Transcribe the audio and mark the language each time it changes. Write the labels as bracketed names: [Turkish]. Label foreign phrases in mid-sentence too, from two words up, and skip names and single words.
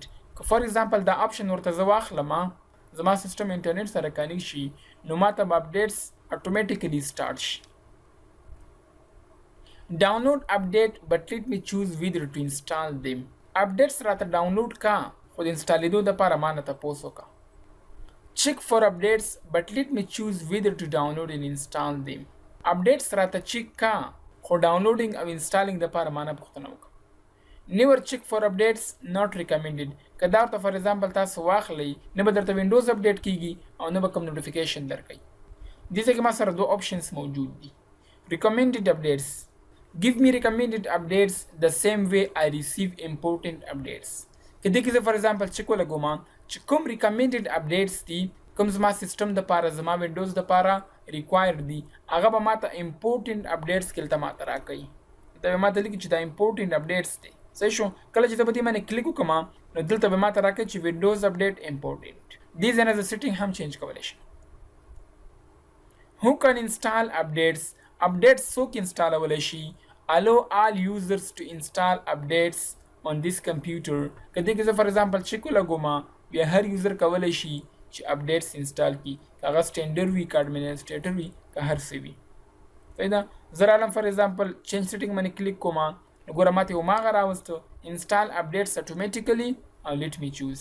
[Pashto] که [English] for example [Pashto] دا آپشن ورته زه واخلم زما سیسټم انټرنیټ سره کنیکټ شي نو ماته به [English] updates automatically [Pashto] سټارټ شي. [English] download update but let me choose whether to install them. [Pashto] اپډیټس راته ډاونلوډ کا خو د انسټالیدو دپاره ما نه تپوس وکړه. [English] Check for updates but let me choose whether to download and install them. [Pashto] Updates راته چیک کا خو ډاونلوډینګ او انسټالینګ دپاره ما نه پوښتنه وکړه. [English] Never check for updates not recommended. [Pashto] که دا ورته [English] for example [Pashto] تاسو واخلئ نه به درته Windows اپډیټ کیږي او نه به کوم نوټیفیکیشن درکوي. دې ځای کې ما سره دوه آپشنز موجود دي. [English] Recommended updates. Give me recommended updates the same way I receive important updates. [Pashto] که دې کې زه [English] for example [Pashto] چیک ولګوم چې کوم [English] recommended updates [Pashto] دي کوم زما سیسټم دپاره زما Windows دپاره ریکوایر دي هغه به ماته [English] important updates [Pashto] کې هلته ماته راکوي. دا به ماته لیکي چې دا [English] important updates [Pashto] دی. صحیح شو. کله چې زه په دې باندې کلیک وکړم نو دلته به ماته راکوي چې Windows [English] update important. [Pashto] دې ځای نه زه سیټینګ هم چینج کولی شم. [English] Who can install updates? [Pashto] اپډیټس څوک انسټالولی شي؟ [English] Allow all users to install updates on this computer. [Pashto] که دې کې زه [English] for example [Pashto] چیک ولګوم بیا هر یوزر کولی شي چې اپډیټس انسټال کړي، که هغه سټینډرډ وي که اډمنسټریټر وي که هر څه وي. صحیح ده. زه رالم [English] for example change setting [Pashto] باندې کلیک کوم نو ګوره ماته یو هماغه راوسته [English] install updates automatically [Pashto] او [English] let me choose.